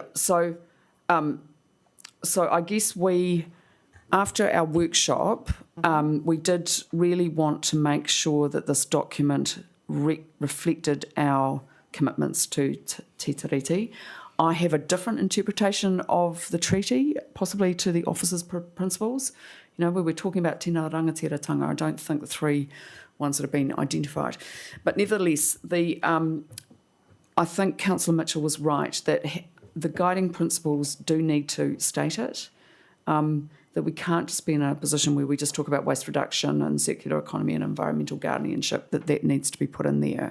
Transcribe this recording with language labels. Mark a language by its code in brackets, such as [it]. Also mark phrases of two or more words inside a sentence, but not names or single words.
[en] So I guess after our workshop, we did really want to make sure that this document reflected our commitments to Te Tiriti. I have a different interpretation of the treaty, possibly to the officers' principles. You know, where we're talking about [mi] tēnā rangatiratanga, [en] I don't think the three ones that have been identified. But nevertheless, I think Councillor Mitchell was right that the guiding principles do need to state it, that we can't just be in a position where we just talk about waste reduction and circular economy and environmental guardianship, that needs to be put in there.